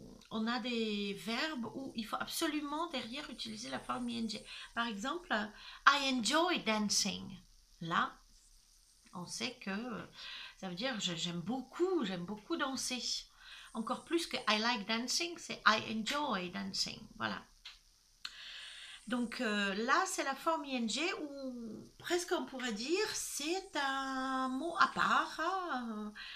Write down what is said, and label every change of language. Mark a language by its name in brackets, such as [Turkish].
[French] On a des verbes où il faut absolument derrière utiliser la forme ing. Par exemple, [English] I enjoy dancing. [French] Là, on sait que ça veut dire j'aime beaucoup danser. Encore plus que [English] I like dancing, [French] c'est [English] I enjoy dancing. [French] Voilà. Donc là, c'est la forme ing où presque on pourrait dire c'est un mot à part. Hein.